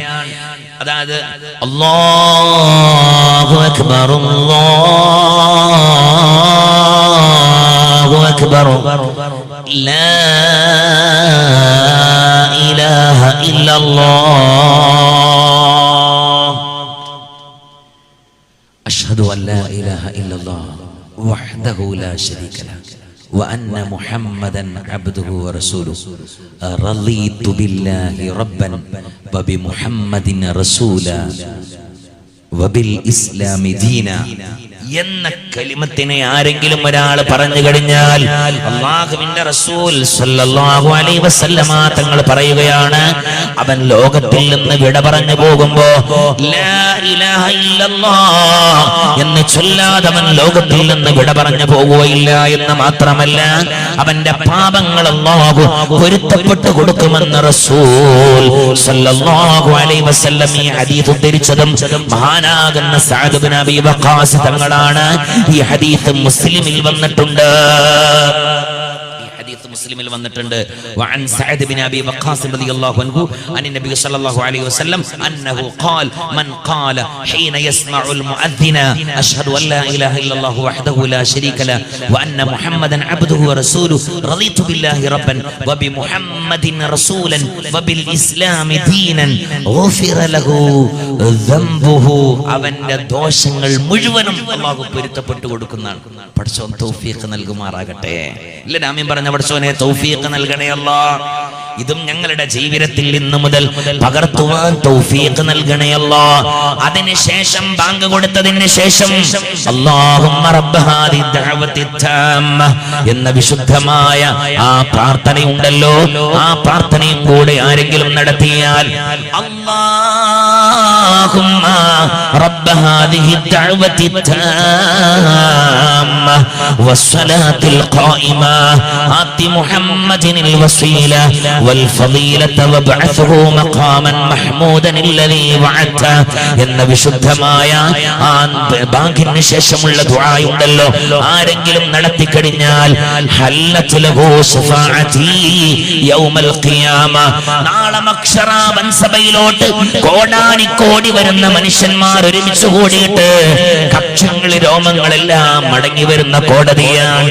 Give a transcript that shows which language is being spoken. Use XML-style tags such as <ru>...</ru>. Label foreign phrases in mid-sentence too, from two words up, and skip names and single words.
<ar>അതായത് الله أكبر الله أكبر لا إله إلا الله أشهد أن لا إله إلا الله وحده لا شريك له وأن محمدا عبده ورسوله رضيت بالله ربا وبمحمد رسولا وبالإسلام دينا</ar> <ml>എന്ന കലിമത്തിനെ ആരെങ്കിലും ഒരാൾ പറഞ്ഞു കഴിഞ്ഞാൽ അല്ലാഹുവിന്റെ റസൂൽ</ml> <ar>صلى الله عليه وسلم</ar> <ml>തങ്ങൾ പറയുകയാണ്, അവൻ ലോകത്തിൽ നിന്ന് വിട പറഞ്ഞു പോകുമ്പോ</ml> <ar>لا إله إلا الله</ar> <ml>എന്ന് ചൊല്ലാതെ അവൻ ലോകത്തിൽ നിന്ന് വിട പറഞ്ഞു പോകുകയില്ല എന്ന് മാത്രമല്ല, അവന്റെ പാപങ്ങൾ അല്ലാഹു പൊരുത്തപ്പെട്ടു കൊടുക്കുമെന്ന് റസൂൽ</ml> <ar>صلى الله عليه وسلم</ar> <ml>ഈ ഹദീസ് ഉദ്ധരിച്ചതും മഹാനാകുന്ന സഅദ് ഇബ്നു അബീ വഖാസ് തങ്ങളാണ്. ഈ ഹദീസ് മുസ്ലിമിൽ വന്നിട്ടുണ്ട്.</ml> <ar>مسلم المنتند وعن سعد بن أبي وقاص رضي الله عنه عن النبي صلى الله عليه وسلم أنه قال من قال حين يسمع المؤذن أشهد أن لا إله إلا الله وحده لا شريك له وأن محمدا عبده ورسوله رضيت بالله ربا وبمحمد رسولا وبالإسلام دينا غفر له ذنبه</ar> <ml>അവന്റെ ദോഷങ്ങൾ മുഴുവനും അല്ലാഹു പൊരുത്തപ്പെട്ടു കൊടുക്കുന്നതാണ്. പടച്ചോൻ തൗഫീഖ് നൽകുമാറാകട്ടെ. ഇല്ല ആമീൻ പറഞ്ഞ പടച്ചോനെ തൗഫീഖ് നൽകണേ അല്ലാഹ്. ഇതും ഞങ്ങളുടെ ജീവിതത്തിൽ ഇന്നു മുതൽ പകർത്തുവാൻ തൗഫീഖ് നൽകണേ അല്ലാഹ്. അതിനുശേഷം ബാങ്ക് കൊടുത്തതിന് ശേഷം</ml> <ar>اللهم رب هذه الدعوة التامة</ar> <ml>എന്ന വിശുദ്ധമായ ആ പ്രാർത്ഥനയുണ്ടല്ലോ, ആ പ്രാർത്ഥനയും കൂടെ ആരെങ്കിലും നടത്തിയാൽ</ml> <ar>اللهم رب هذه الدعوة التامة والصلاة القائمة آت محمدا الوسيلة والفضيلة وابعثه مقاما محمودا الذي وعدته</ar> <ml>എന്ന വിശുദ്ധമായ ആ ബാങ്കിന് ശേഷമുള്ള ദുആ ഉണ്ടല്ലോ, ആരെങ്കിലും നടത്തി കഴിഞ്ഞാൽ</ml> <ar>حلت له شفاعتي يوم القيامة,</ar> <ml>നാളെ മഹ്ശറ വൻസഭയിലോട്ട് കോടാനിക്കോടി വരുന്ന മനുഷ്യന്മാർ ഒരുമിച്ച് കൂടിയിട്ട് കക്ഷങ്ങൾ രോമങ്ങളെല്ലാം മടങ്ങി വരുന്ന കോടതിയാണ്.</ml>